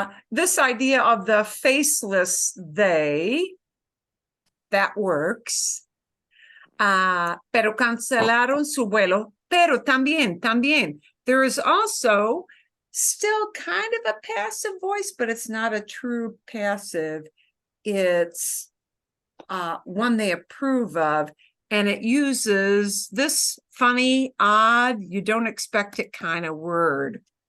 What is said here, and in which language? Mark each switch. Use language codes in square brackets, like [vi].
[en] This idea of the faceless they, that works. [es] Pero cancelaron su vuelo. Pero también, [en] there is also still kind of a passive voice, but it's not a true passive. It's one they approve of, and it uses this funny, odd, you don't expect it kind of word.